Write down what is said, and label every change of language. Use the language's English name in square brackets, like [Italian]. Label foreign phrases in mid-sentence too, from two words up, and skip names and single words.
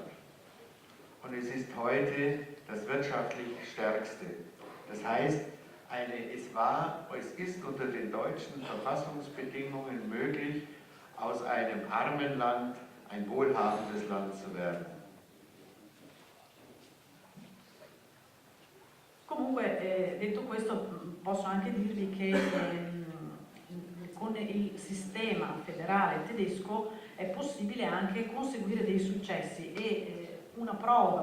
[German] Und es ist heute das wirtschaftlich stärkste. Das heißt, es ist unter den deutschen Verfassungsbedingungen möglich, aus einem armen Land ein wohlhabendes Land zu werden. [Italian] Comunque, detto questo, posso anche dirvi che con il sistema federale tedesco è possibile anche conseguire dei successi e una prova,